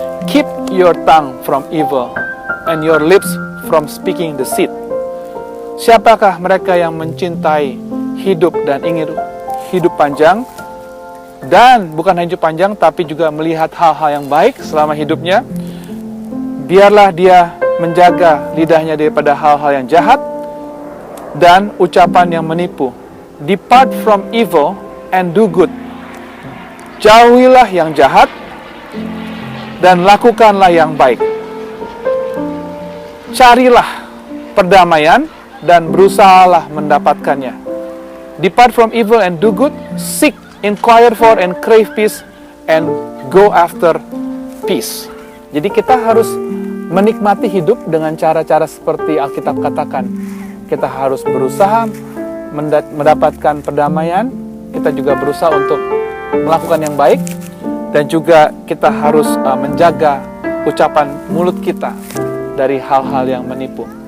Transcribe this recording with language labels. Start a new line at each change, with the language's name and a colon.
English: Keep your tongue from evil and your lips from speaking deceit.
Indonesian: Siapakah mereka yang mencintai hidup dan ingin hidup panjang, dan bukan hanya hidup panjang tapi juga melihat hal-hal yang baik selama hidupnya? Biarlah dia menjaga lidahnya daripada hal-hal yang jahat dan ucapan yang menipu.
English: Depart from evil and do good.
Indonesian: Jauhilah yang jahat dan lakukanlah yang baik. Carilah perdamaian dan berusahalah mendapatkannya.
English: Depart from evil and do good. Seek, inquire for and crave peace and go after peace.
Indonesian: Jadi kita harus menikmati hidup dengan cara-cara seperti Alkitab katakan. Kita harus berusaha mendapatkan perdamaian, kita juga berusaha untuk melakukan yang baik, dan juga kita harus menjaga ucapan mulut kita dari hal-hal yang menipu.